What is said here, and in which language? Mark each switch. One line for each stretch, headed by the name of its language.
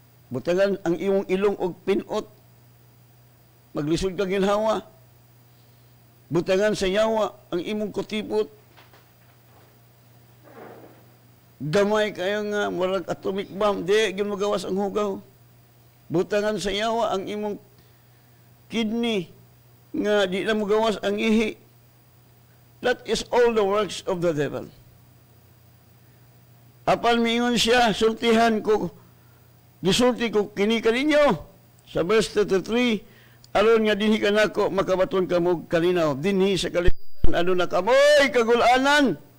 Cebuano: Butangan ang iyong ilong og pinot. Maglisod kang ginhawa. Butangan sa yawa ang imong kutipot. Gamay kayo nga, murag atomic bomb. Di, ginagawas ang hugaw. Butangan sa yawa ang imong kidney. Nga di na mo gawas ang ihi.
English: That is all the works of the devil.
Cebuano: Apan miingon siya, sultihan ko, gisulti ko kini kaninyo. Sa verse 33, aron nga dinhi ka nako, makabaton ka mo kalinaw. Dinhi sa kalibutan, ano na kamoy, kagulanan.